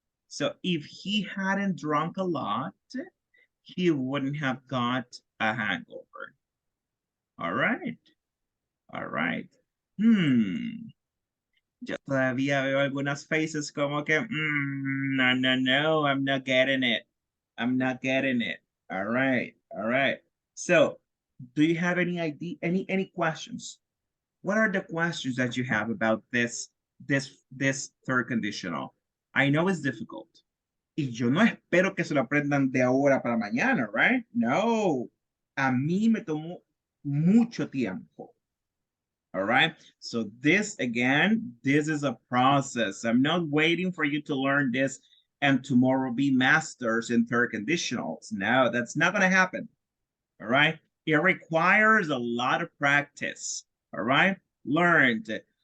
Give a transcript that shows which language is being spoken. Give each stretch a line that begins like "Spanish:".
English: So if he hadn't drunk a lot, he wouldn't have got a hangover. All right. All right.
Spanish: Yo todavía veo algunas faces como que, no,
English: I'm not getting it. I'm not getting it. All right. All right. So do you have any idea, any questions? What are the questions that you have about this third conditional? I know it's difficult.
Spanish: Y yo no espero que se lo aprendan de ahora para mañana, right? No. A mí me tomó mucho tiempo.
English: All right. So this, again, this is a process. I'm not waiting for you to learn this and tomorrow be masters in third conditionals. No, that's not going to happen. All right. It requires a lot of practice. All right. Learned.